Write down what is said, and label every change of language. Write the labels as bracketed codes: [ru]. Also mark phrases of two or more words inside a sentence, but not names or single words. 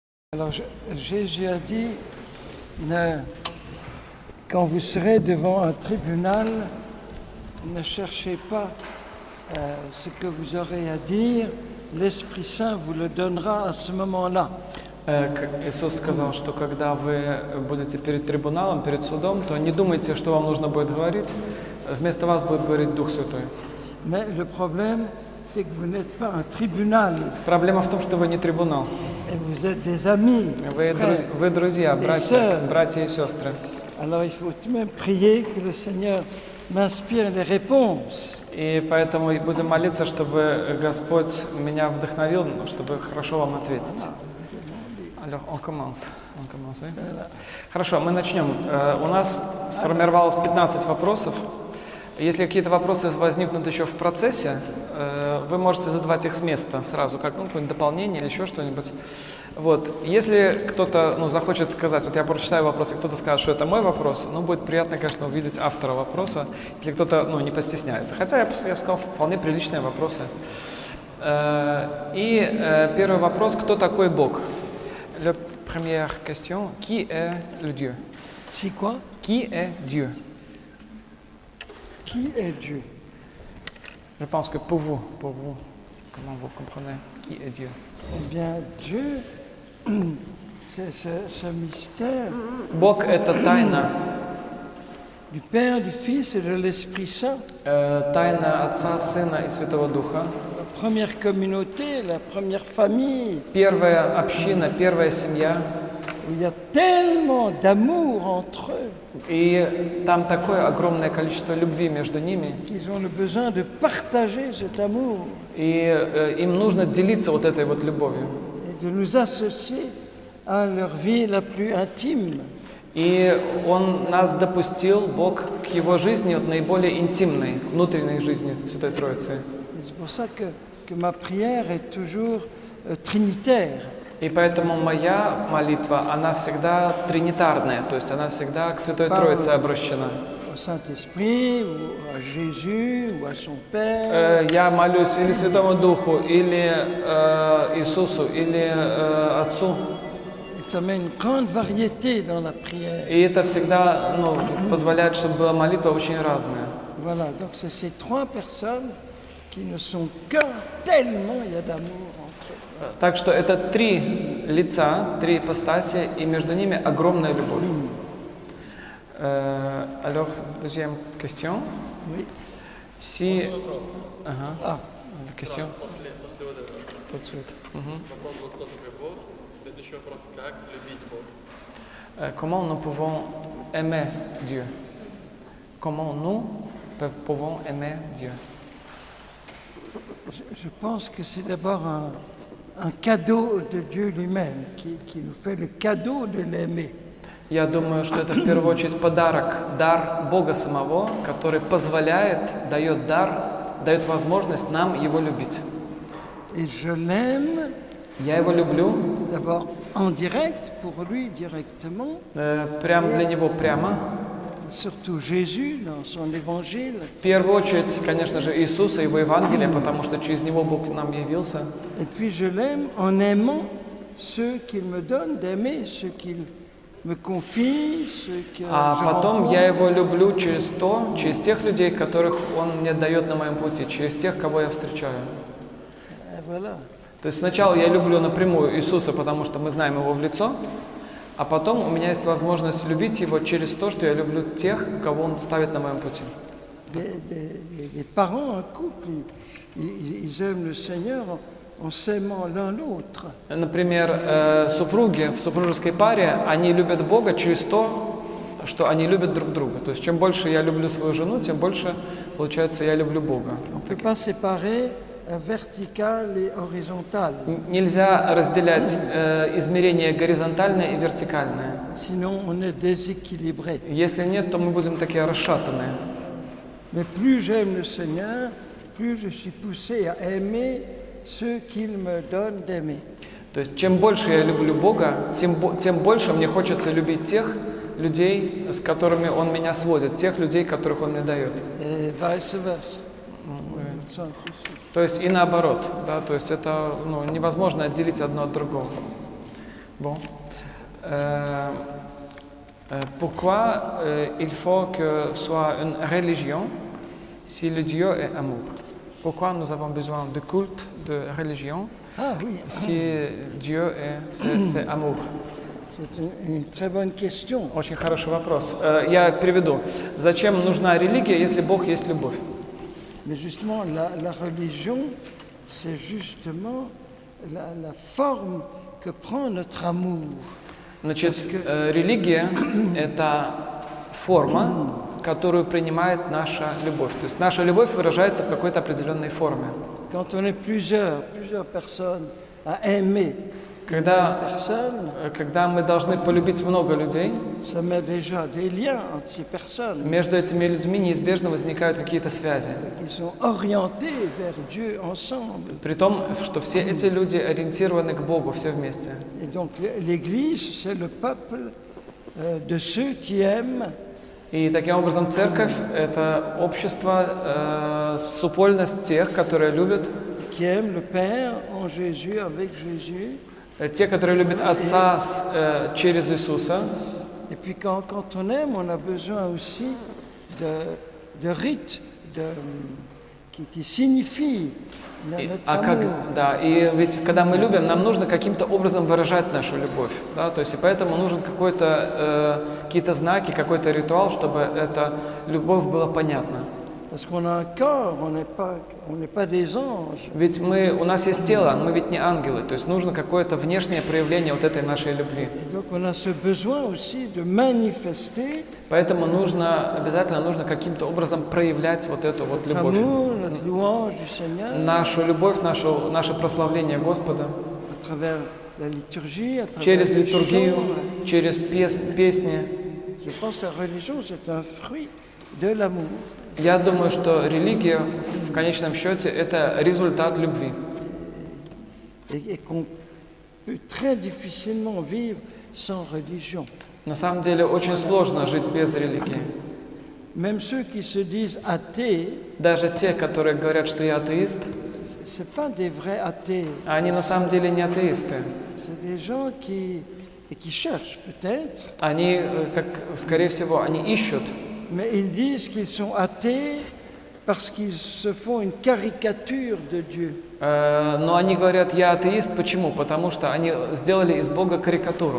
[fr] Alors Jésus a dit, quand vous serez devant un tribunal, ne cherchez pas ce que vous aurez à dire, l'Esprit Saint vous le donnera à ce moment-là. [ru] Иисус сказал, что когда вы будете перед трибуналом, перед судом, то не думайте, что вам нужно будет говорить. Вместо вас будет говорить Дух Святой. [fr] Mais le problème, c'est que vous n'êtes pas un tribunal. [ru] Проблема в том, что вы не трибунал. [fr] Et vous êtes des amis. [ru] Вы друзья, братья и сестры. [fr] Alors il faut tout de même prier que le Seigneur m'inspire les réponses. [ru] И поэтому будем молиться, чтобы Господь меня вдохновил, чтобы хорошо вам ответить. [fr] Alors, on commence. Oui? [ru] Хорошо, мы начнем. У нас сформировалось 15 вопросов. Если какие-то вопросы возникнут еще в процессе, вы можете задавать их с места сразу, как какое-нибудь дополнение или еще что-нибудь. Вот. Если кто-то захочет сказать, вот я прочитаю вопрос, и кто-то скажет, что это мой вопрос, будет приятно, конечно, увидеть автора вопроса, если кто-то не постесняется. Хотя я бы сказал, вполне приличные вопросы. И первый вопрос, кто такой Бог? [fr] La première question, qui est le Dieu? C'est quoi? Qui est Dieu? Qui est Dieu? Je pense que pour vous, comment vous comprenez qui est Dieu? Eh bien, Dieu, c'est ce mystère [ru] Бог — это тайна. [fr] Du Père, du Fils et de l'Esprit Saint. [ru] Тайна Отца, Сына и Святого Духа. [fr] La première communauté, la première famille. [ru] Первая община, первая семья. [fr] Où il y a tellement d'amour entre eux. [ru] И там такое огромное количество любви между ними. [fr] Qu'ils ont le besoin de partager cet amour. [ru] И им нужно делиться вот этой вот любовью. [fr] Et de nous associer à leur vie la plus intime. [ru] И Он нас допустил, Бог, к Его жизни, вот наиболее интимной, внутренней жизни Святой Троицы. [fr] C'est pour ça que ma prière est toujours trinitaire. [ru] И поэтому моя молитва, она всегда тринитарная, то есть она всегда к Святой Троице обращена. [fr] Au Saint-Esprit, ou à Jésus, ou à son Père. [ru] Я молюсь или Святому Духу, или Иисусу, или Отцу. [fr] Ça met une grande variété dans la prière. [ru] И это всегда позволяет, чтобы была молитва очень разная. [fr] Voilà, donc c'est ces trois personnes qui ne sont qu'un, tellement il y a d'amour entre eux. [ru] Так что это три лица, три ипостаси, и между ними огромная любовь. [fr] Alors, deuxième question. Oui. Si... Ага. Question. Tout de suite. Comment nous pouvons aimer Dieu? Comment nous pouvons aimer Dieu? Je pense que c'est d'abord un cadeau de Dieu lui-même qui nous fait le cadeau de l'aimer. [ru] Я думаю, что это в первую очередь подарок, дар Бога самого, который позволяет, дает возможность нам Его любить. [fr] Et je l'aime. [ru] Я Его люблю. [fr] D'abord en direct, pour lui directement. [ru] Прямо для Него прямо. [fr] Surtout Jésus dans son évangile. [ru] В первую очередь, конечно же, Иисуса и Его Евангелие, потому что через Него Бог нам явился. [fr] Et puis je l'aime en aimant ceux qu'il me donne d'aimer, ceux qu'il me confie, ceux que [ru] А потом я Его люблю через тех людей, которых Он мне дает на моем пути, через тех, кого я встречаю. [fr] Voilà. [ru] То есть сначала я люблю напрямую Иисуса, потому что мы знаем Его в лицо, а потом у меня есть возможность любить Его через то, что я люблю тех, кого Он ставит на моем пути. [fr] Des parents en couple, ils aiment le Seigneur en s'aimant l'un l'autre. [ru] Например, супруги в супружеской паре, они любят Бога через то, что они любят друг друга. То есть чем больше я люблю свою жену, тем больше, получается, я люблю Бога. [fr] Vertical et horizontal. [ru] Нельзя разделять измерение горизонтальное и вертикальное. [fr] Sinon, on est déséquilibré. [ru] Если нет, то мы будем такие расшатанные. [fr] Mais plus j'aime le Seigneur, plus je suis poussé à aimer ceux qu'il me donne d'aimer. [ru] То есть, чем больше я люблю Бога, тем больше мне хочется любить тех людей, с которыми Он меня сводит, тех людей, которых Он мне дает. [fr] Et vice versa. [ru] То есть и наоборот, да, то есть это невозможно отделить одно от другого. [fr] Bon. Pourquoi il faut que soit une religion si le Dieu est amour? Pourquoi nous avons besoin de culte, de religion, Ah oui, si Dieu c'est amour? c'est une très bonne question. [ru] Очень хороший вопрос. Я приведу. Зачем нужна религия, если Бог есть любовь? [fr] Mais justement, la religion, c'est justement la forme que prend notre amour. [ru] Значит, религия – это форма, которую принимает наша любовь. То есть наша любовь выражается в какой-то определенной форме. [fr] Quand on est plusieurs personnes à aimer une personne, [ru] Когда мы должны полюбить много людей, [fr] ça met déjà des liens entre ces personnes [ru] между этими людьми неизбежно возникают какие-то связи. [fr] qui sont orientées vers Dieu ensemble. [ru] При том, что все эти люди ориентированы к Богу все вместе. [fr] Et donc l'Église, c'est le peuple de ceux qui aiment. [ru] И таким образом церковь – это общество, супольность тех, которые любят, [fr] Qui aiment le Père en Jésus, avec Jésus. [ru] те, которые любят Отца через Иисуса. [fr] Et puis quand on aime, on a besoin aussi de rites qui signifient notre amour. [ru] И ведь когда мы любим, нам нужно каким-то образом выражать нашу любовь. Да? То есть и поэтому нужен какие-то знаки, какой-то ритуал, чтобы эта любовь была понятна. [fr] Parce qu'on a un corps, on n'est pas des anges. [ru] Ведь у нас есть тело, мы ведь не ангелы, то есть нужно какое-то внешнее проявление вот этой нашей любви. [fr] Et donc on a ce besoin aussi de manifester [ru] Поэтому обязательно нужно каким-то образом проявлять вот эту вот [fr] notre [ru] любовь. [fr] amour, notre louange du Seigneur [ru] Нашу любовь, наше прославление Господа [fr] à travers la liturgie, à travers [ru] через [fr] les [ru] литургию, [fr] chants. [ru] через песни. [fr] Je pense que la religion, c'est un fruit de l'amour. [ru] Я думаю, что религия в конечном счете это результат любви. [fr] Et qu'on peut très difficilement vivre sans religion. [ru] На самом деле очень сложно жить без религии. [fr] Même ceux qui se disent athées, [ru] Даже те, которые говорят, что я атеист, [fr] c'est pas des vrais athées. [ru] они на самом деле не атеисты. [fr] C'est des gens qui cherchent peut-être, [ru] Они, скорее всего, они ищут, [fr] mais ils disent qu'ils sont athées parce qu'ils se font une caricature de Dieu. [ru] но они говорят, я атеист. Почему? Потому что они сделали из Бога карикатуру.